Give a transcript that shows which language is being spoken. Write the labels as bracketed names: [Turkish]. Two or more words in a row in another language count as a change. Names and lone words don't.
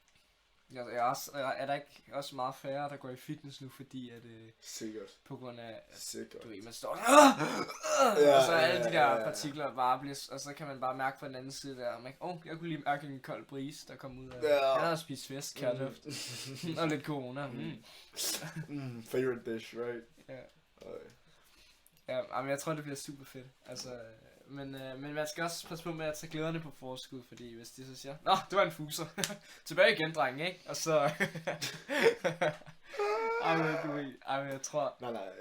[Danish] er der ikke også meget færre, der går i fitness nu, fordi at... Sikkert. På grund af... Sikkert. Du ved, man står... og så alle de der partikler bare bliver... Og så kan man bare mærke på den anden side der... jeg kunne lige mærke en kold brise, der kom ud af... Han har spist fisk, kærduft. Og lidt corona. [English] Favorite dish, right? [Danish] Ja. Ja, men jeg tror, det bliver super fedt. Altså... Men man skal også passe på med at tage glæderne på forskud, fordi hvis de så siger, nå, det var en fuser. Tilbage igen, dreng, ikke? Og så... jeg tror... Nej,